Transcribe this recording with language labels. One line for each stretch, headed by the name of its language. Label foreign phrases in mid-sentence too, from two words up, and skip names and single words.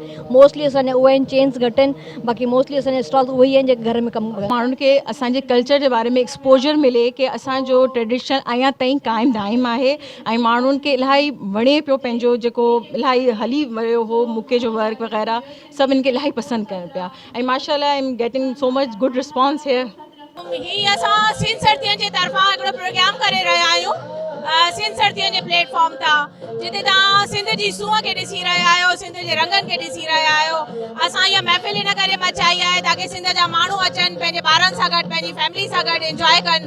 Sindhi: मोस्टली असांजा उहे आहिनि, चेन्स घटि आहिनि, बाक़ी मोस्टली असांजा स्टॉल्स उहे ई आहिनि जेके घर में कमु कनि। माण्हुनि खे असांजे कल्चर जे बारे में एक्सपोजर मिले कि असांजो ट्रेडिशन अञा ताईं क़ाइमु दाइम आहे ऐं माण्हुनि खे इलाही वणे पियो पंहिंजो जेको इलाही हली वियो हो मुके जो वर्क वग़ैरह, सभिनि खे इलाही पसंदि कनि पिया ऐं माशाल्लाह
English: I am getting so much good response here.
Sindhi: ही असां सिंध सर्दियुनि जे तरफ़ां हिकिड़ो प्रोग्राम करे रहिया आहियूं, सिंध सर्दियुनि जे प्लेटफॉर्म तां, जिते तव्हां सिंध जी सूंहं खे ॾिसी रहिया आहियो, सिंध जे रंगनि खे ॾिसी रहिया आहियो। असां इहा महफ़िल इन करे मचाई आहे ताकी सिंध जा माण्हू अचनि, पंहिंजे ॿारनि सां गॾु, पंहिंजी फैमिली सां गॾु इंजॉय कनि।